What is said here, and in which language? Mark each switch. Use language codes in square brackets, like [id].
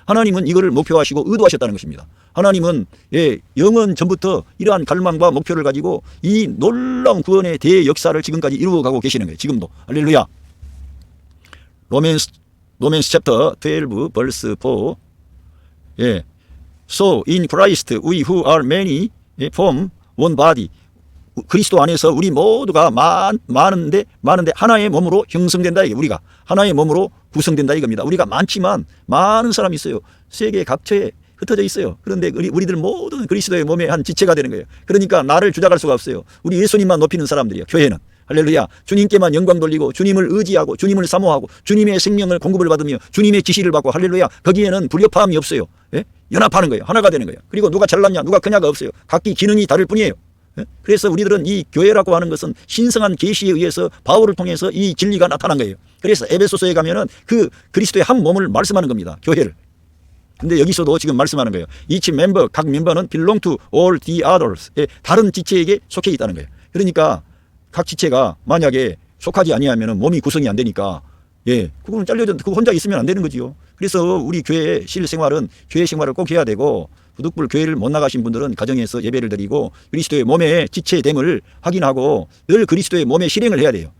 [ko] 하나님은 이거를 목표하시고 의도하셨다는 것입니다. 하나님은 영원 전부터 이러한 갈망과 목표를 가지고 이 놀라운 구원의 대역사를 지금까지 이루어가고 계시는 거예요. 지금도. 할렐루야. 로맨스 챕터 12 verse 4. [en] So in Christ we who are many form one body. [ko] 그리스도 안에서 우리 모두가 많은데 하나의 몸으로 형성된다. 이게 우리가 하나의 몸으로 구성된다 이겁니다. 우리가 많지만 많은 사람이 있어요. 세계 각처에 흩어져 있어요. 그런데 우리들 모두는 그리스도의 몸의 한 지체가 되는 거예요. 그러니까 나를 주장할 수가 없어요. 우리 예수님만 높이는 사람들이에요. 교회는. 할렐루야. 주님께만 영광 돌리고 주님을 의지하고 주님을 사모하고 주님의 생명을 공급을 받으며 주님의 지시를 받고 할렐루야. 거기에는 불협화음이 없어요. 연합하는 거예요. 하나가 되는 거예요. 그리고 누가 잘났냐 누가 그냐가 없어요. 각기 기능이 다를 뿐이에요. 그래서 우리들은 이 교회라고 하는 것은 신성한 계시에 의해서 바울을 통해서 이 진리가 나타난 거예요. 그래서 에베소서에 가면은 그 그리스도의 한 몸을 말씀하는 겁니다. 교회를. 근데 여기서도 지금 말씀하는 거예요. [en] Each member, [ko] 각 멤버는 [en] belong to all the others. [ko] 다른 지체에게 속해 있다는 거예요. 그러니까 각 지체가 만약에 속하지 아니하면 몸이 구성이 안 되니까 그거는 잘려져 그거 혼자 있으면 안 되는 거지요. 그래서 우리 교회의 실생활은 교회 생활을 꼭 해야 되고 부득불 교회를 못 나가신 분들은 가정에서 예배를 드리고 그리스도의 몸의 지체됨을 확인하고 늘 그리스도의 몸의 실행을 해야 돼요.